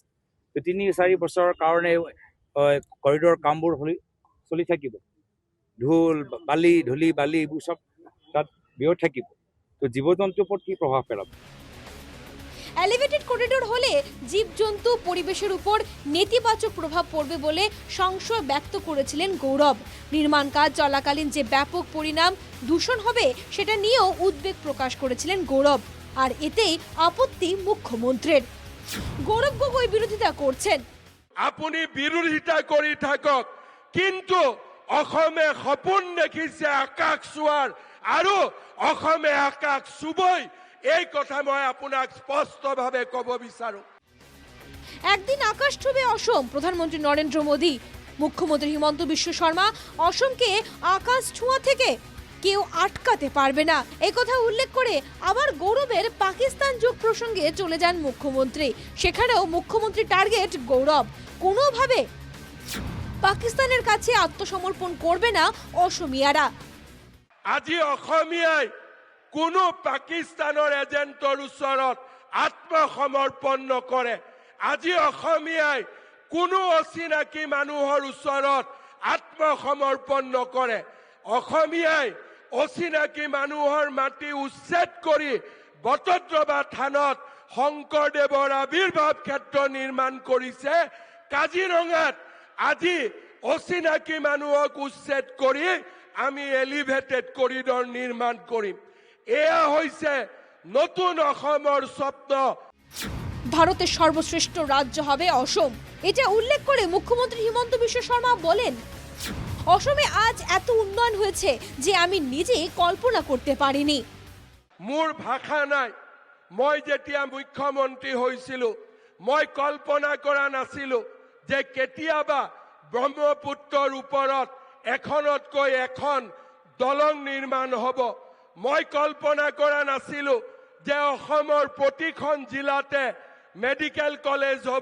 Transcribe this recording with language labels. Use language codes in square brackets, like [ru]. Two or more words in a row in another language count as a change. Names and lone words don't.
[as] ৩-৪ বছৰৰ কাৰণে কৰিডৰ কামবোৰ চলি থাকিব। ধূলি বালি এইবোৰ চব তাত ব্যয় থাকিব, তো জীৱ জন্তুৰ ওপৰত কি প্ৰভাৱ পেলাব? [en] elevated corridor [bn] হলে জীবজন্তু পরিবেশের উপর নেতিবাচক প্রভাব পড়বে বলে সংশয় ব্যক্ত করেছিলেন গৌরব। নির্মাণ কাজ চলাকালীন যে ব্যাপক পরিণাম দূষণ হবে সেটা নিয়েও উদ্বেগ প্রকাশ করেছিলেন গৌরব। আর এতেই আপত্তি মুখ্যমন্ত্রীর। গৌরব গগৈ বিরোধিতা করছেন। [as] আপুনি বিৰোধিতা কৰি থাকক, কিন্তু অসমে সপোন দেখিছে আকাশ চোৱাৰ, আৰু অসমে আকাশ চুবই, এই কথা মই আপোনাক স্পষ্টভাৱে ক'ব বিচাৰো। [bn] একদিন আকাশ ছুবে অসম প্রধানমন্ত্রী নরেন্দ্র মোদী। মুখ্যমন্ত্রী হিমন্ত বিশ্ব শর্মা অসমকে আকাশ ছোঁয়া থেকে কেউ আটকাতে পারবে না এই কথা উল্লেখ করে আবার গৌরবের পাকিস্তান যোগ প্রসঙ্গে চলে যান মুখ্যমন্ত্রী। সেখানেও মুখ্যমন্ত্রী টার্গেট গৌরব। কোনোভাবে পাকিস্তানের কাছে আত্মসমর্পণ করবে না অসমিয়ারা। [as] আজি অসমীয়াই কোনো পাকিস্তানৰ এজেণ্টৰ ওচৰত আত্মসমৰ্পণ নকৰে। আজি অসমীয়াই কোনো অচিনাকি মানুহৰ ওচৰত আত্মসমৰ্পণ নকৰে। অসমীয়াই অচিনাকি মানুহৰ মাটি উচ্ছেদ কৰি বটদ্ৰৱা থানত শংকৰদেৱৰ আৱিৰ্ভাৱ ক্ষেত্ৰ নিৰ্মাণ কৰিছে। কাজিৰঙাত আজি অচিনাকি মানুহক উচ্ছেদ কৰি আমি [en] elevated corridor [as] নিৰ্মাণ কৰিম। এয়া হৈছে নতুন অসমৰ স্বপ্ন। [bn] ভারতের সর্বশ্রেষ্ঠ রাজ্য হবে অসম, এটা উল্লেখ করে মুখ্যমন্ত্রী হিমন্ত বিশ্ব শর্মা বলেন, অসমে আজ এত উন্নয়ন হয়েছে যে আমি নিজে কল্পনা করতে পারিনি। [as] মোৰ ভাষা নাই। মই যেতিয়া মুখ্যমন্ত্ৰী হৈছিলো মই কল্পনা কৰা নাছিলো যে কেতিয়াবা ব্ৰহ্মপুত্ৰৰ ওপৰত এখনতকৈ এখন দলং নিৰ্মাণ হ'ব। মই কল্পনা কৰা নাছিলো যে অসমৰ প্ৰতিখন জিলাতে [en] medical college [as] হ'ব।